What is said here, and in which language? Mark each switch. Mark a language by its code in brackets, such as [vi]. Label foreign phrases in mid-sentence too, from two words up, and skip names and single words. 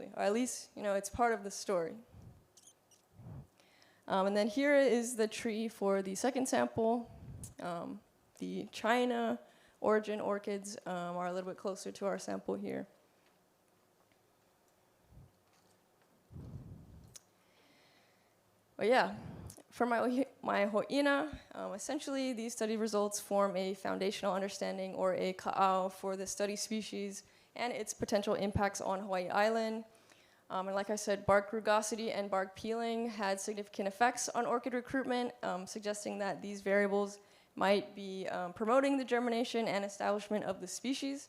[en] Or at least, it's part of the story. And then here is the tree for the second sample. The China origin orchids are a little bit closer to our sample here. But yeah, for my hoʻina, essentially these study results form a foundational understanding or a ka'au for the study species and its potential impacts on Hawaii Island. And like I said, bark rugosity and bark peeling had significant effects on orchid recruitment, suggesting that these variables might be promoting the germination and establishment of the species.